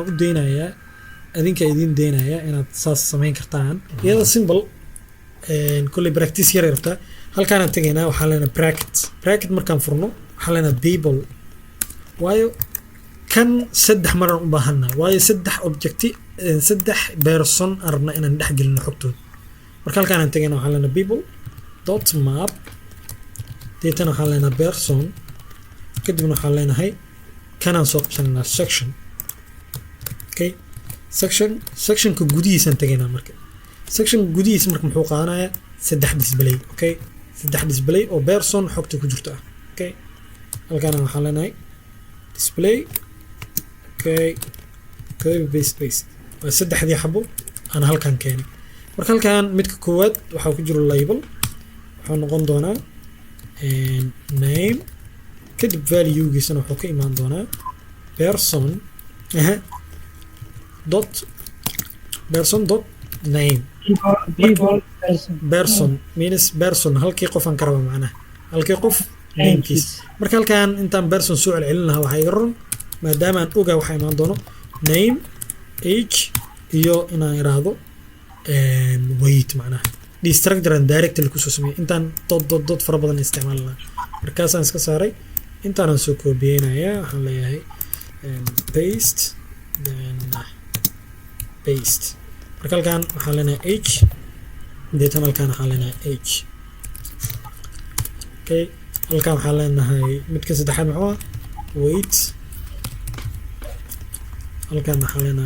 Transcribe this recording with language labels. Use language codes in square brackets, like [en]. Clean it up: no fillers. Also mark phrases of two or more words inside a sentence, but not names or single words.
[so] u daynayaa adinka idin daynaya inaad saas samayn kartaan iyada symbol kulley practice yar rabtaa halkaanaan tegaynaa waxaan leenahay bracket markaan furno waxaan leenahay people waayo kan saddex maraan u baahannahay waayo saddex objecti saddex person aan rabnaa inaan dhex gelino xogtooda marka halkaanaan tegaynaa waxaan leenahay [en] people dot map [so] deetana waxaan leenahay person kadibna waxaan leenahay kanaan soo qabsanaynaa section okay sectionka gudihiisaan tegaynaa marka sectionka gudihiisa marka muxuu qaadanayaa saddex display okay saddex display oo person xogta ku jirto ah okay halkaana waxaan leenahay [en] display okay paste [so] waa saddexdii xabo aan halkan keenay marka halkan midka koowaad waxaa ku jiro label wuxuu noqon doonaa name kadib value-giisana wuxuu ka imaan doonaa [en] person dot name person means person [so] halkii qof aan ka raba macnaha halkii qof namekiis marka halkan intaan person soo celcelin lahaa waxaa iga roron maadaama aan ogaa waxaa imaan doono [en] name age [so] iyo inaan iraahdo weight macnaha [en] destructure and directly [so] kusoo sameeyay intaan dot fara badan isticmaali lahaa markaasaan iska saaray intaanaan soo koobiyeynayaa waxaan leeyahay paste marka halkan waxaan leenahay age deetan halkan waxaan leenahay age okay halkan waxaan leenahay midka saddexaad muxuu ah weight halkan waxaan leenahay